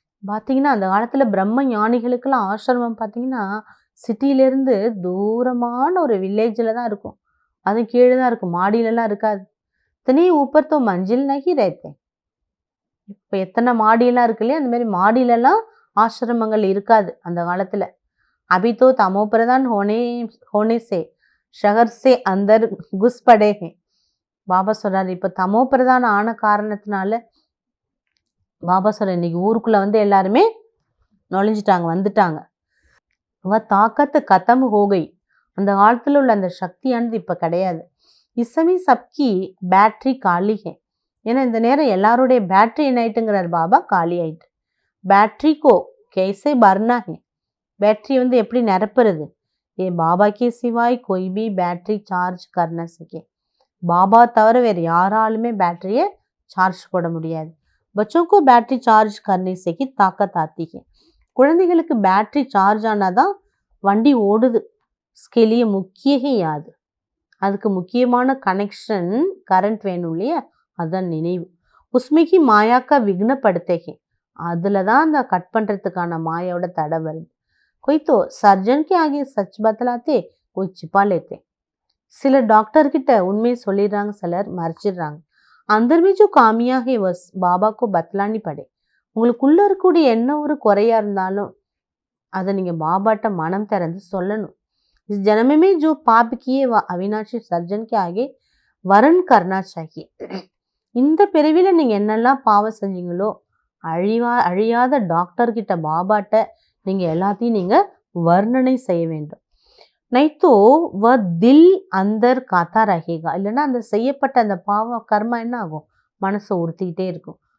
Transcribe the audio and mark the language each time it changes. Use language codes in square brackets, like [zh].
[ta] பார்த்தீங்கன்னா அந்த காலத்தில் பிரம்ம ஞானிகளுக்கெல்லாம் ஆசிரமம் பார்த்தீங்கன்னா சிட்டியிலேருந்து தூரமான ஒரு வில்லேஜில் தான் இருக்கும், அதுவும் கீழே தான் இருக்கும், மாடியிலலாம் இருக்காது. [hi] இத்தனை ஊப்பர் தோ மஞ்சில் நகி ரேத்தே. [ta] இப்போ எத்தனை மாடியெல்லாம் இருக்கு இல்லையா, அந்த மாதிரி மாடியிலலாம் ஆசிரமங்கள் இருக்காது அந்த காலத்தில். [hi] अभी तो तमो प्रधान होने से शहर से अंदर घुस पड़े हैं. [ta] பாபா சொல்றாரு, இப்போ தமோ பிரதான ஆன காரணத்தினால பாபா சொல்ற இன்னைக்கு ஊருக்குள்ள வந்து எல்லாருமே நுழைஞ்சிட்டாங்க, வந்துட்டாங்க. [hi] தாக்கத்து கதம் ஹோகை, [ta] அந்த காலத்தில் உள்ள அந்த சக்தியானது இப்போ கிடையாது. [hi] இசமி சப்கி பேட்டரி காலி ஹே. [ta] ஏன்னா இந்த நேரம் எல்லாருடைய பேட்டரி என்ன ஆயிட்டுங்கிறார் பாபா, காலி ஆயிட்டு. [hi] பேட்டரி கோ கேசே பர்னா ஹே, [ta] பேட்டரி வந்து எப்படி நிரப்புறது, [hi] ये बाबा के सिवाय कोई भी बैटरी चार्ज कर न सके. [ta] பாபா தவிர வேறு யாராலுமே பேட்டரியை சார்ஜ் போட முடியாது. [hi] बच्चों को बैटरी चार्ज करने से ही ताकत आती है. [ta] குழந்தைகளுக்கு பேட்டரி சார்ஜ் ஆனாதான் வண்டி ஓடுது. [hi] इसके लिए मुख्य ही याद. [ta] அதுக்கு முக்கியமான கனெக்ஷன் கரண்ட் வேணும் இல்லையா, அதான் நினைவு. [hi] उसमें ही माया का विघ्न पड़ते हैं. [ta] அதில் தான் அந்த கட் பண்ணுறதுக்கான மாயோட தடை வருது. [hi] कोई तो सर्जन के आगे सच बतलाते, कोई छिपा लेते. [ta] சிலர் டாக்டர் கிட்ட உண்மையை சொல்லிடுறாங்க, சிலர் மறைச்சிடுறாங்க. [hi] अंदर में जो कामियां है बस बाबा को बतलानी पड़े. [ta] உங்களுக்குள்ள இருக்கக்கூடிய என்ன ஒரு குறையா இருந்தாலும் அதை நீங்க பாபாட்ட மனம் திறந்து சொல்லணும். [hi] इस जन्म में जो पाप किए वह अविनाशी सर्जन के आगे वरण करना चाहिए. [ta] இந்த பிறவில நீங்க என்னெல்லாம் பாவம் செஞ்சீங்களோ அழியாத டாக்டர் கிட்ட பாபாட்ட நீங்க எல்லாத்தையும் நீங்க வர்ணனை செய்ய வேண்டும். [hi] நைத்தோ வ தில் அந்தர் காத்தா ரஹேகா. [ta] இல்லைன்னா அந்த செய்யப்பட்ட அந்த பாவ கர்மா என்ன ஆகும், மனசை உறுத்திக்கிட்டே இருக்கும்.